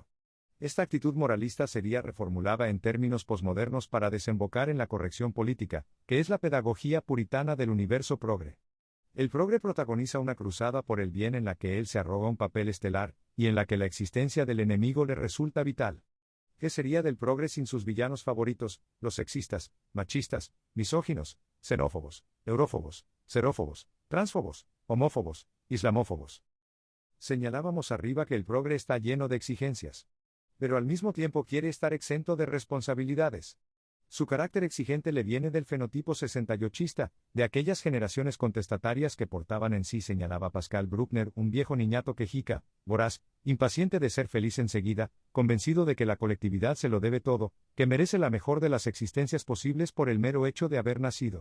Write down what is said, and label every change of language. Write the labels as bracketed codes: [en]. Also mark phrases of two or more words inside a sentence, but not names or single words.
[es] Esta actitud moralista sería reformulada en términos posmodernos para desembocar en la corrección política, que es la pedagogía puritana del universo progre. El progre protagoniza una cruzada por el bien en la que él se arroga un papel estelar, y en la que la existencia del enemigo le resulta vital. ¿Qué sería del progre sin sus villanos favoritos, los sexistas, machistas, misóginos, xenófobos, eurófobos, xerófobos, transfobos, homófobos, islamófobos? Señalábamos arriba que el progre está lleno de exigencias. Pero al mismo tiempo quiere estar exento de responsabilidades. Su carácter exigente le viene del fenotipo sesentayochista, de aquellas generaciones contestatarias que portaban en sí, señalaba Pascal Bruckner, un viejo niñato quejica, voraz, impaciente de ser feliz enseguida, convencido de que la colectividad se lo debe todo, que merece la mejor de las existencias posibles por el mero hecho de haber nacido.